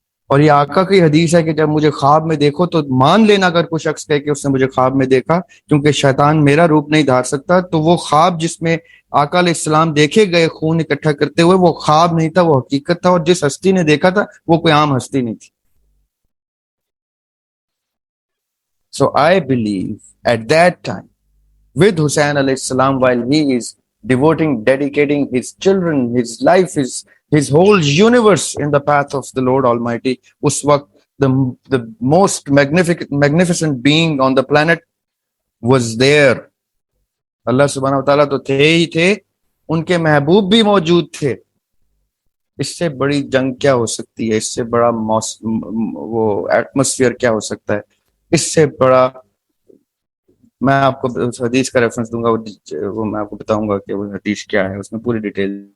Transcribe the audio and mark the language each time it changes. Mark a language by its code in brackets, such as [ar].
[ur] اور یہ آقا کی حدیث ہے کہ جب مجھے خواب میں دیکھو تو مان لینا اگر کوئی شخص کہے کہ اس نے مجھے خواب میں دیکھا، کیونکہ شیطان میرا روپ نہیں دھار سکتا، تو وہ خواب جس میں آقا علیہ السلام دیکھے گئے خون اکٹھا کرتے ہوئے، وہ خواب نہیں تھا، وہ حقیقت تھا. اور جس ہستی نے دیکھا تھا وہ کوئی عام ہستی نہیں تھی. [en] So I believe at that time with Hussein alayhi salam, while he is dedicating his children, his life, his whole universe in the path of the Lord Almighty, [ur] us waqt [en] the most magnificent being on the planet was there. [ur] اللہ سبحانہ وتعالیٰ تو تھے ہی تھے، ان کے محبوب بھی موجود تھے. اس سے بڑی جنگ کیا ہو سکتی ہے؟ اس سے بڑا وہ ایٹماسفیئر کیا ہو سکتا ہے؟ اس سے بڑا، میں آپ کو حدیث کا ریفرنس دوں گا، وہ میں آپ کو بتاؤں گا کہ وہ حدیث کیا ہے، اس میں پوری ڈیٹیل.